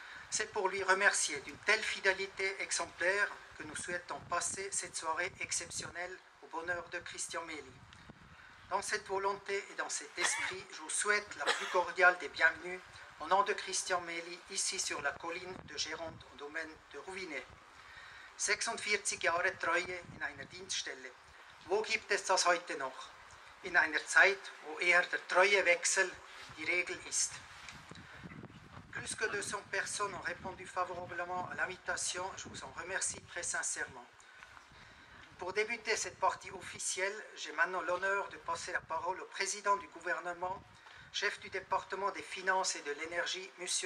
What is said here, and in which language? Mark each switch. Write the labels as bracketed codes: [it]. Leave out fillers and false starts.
[fr] C'est pour lui remercier d'une telle fidélité exemplaire que nous souhaitons passer cette soirée exceptionnelle au bonheur de Christian Méli. Dans cette volonté et dans cet esprit, je vous souhaite la plus cordiale des bienvenues au nom de Christian Méli, ici sur la colline de Gironde au domaine de Rouvinet. [de] 46 Jahre Treue in einer Dienststelle. Wo gibt es das heute noch? In einer Zeit, wo eher der Treuewechsel die Regel ist. [fr] Plus que 200 personnes ont répondu favorablement à l'invitation. Je vous en remercie très sincèrement. Pour débuter cette partie officielle, j'ai maintenant l'honneur de passer la parole au président du gouvernement, chef du département des finances et de l'énergie, M.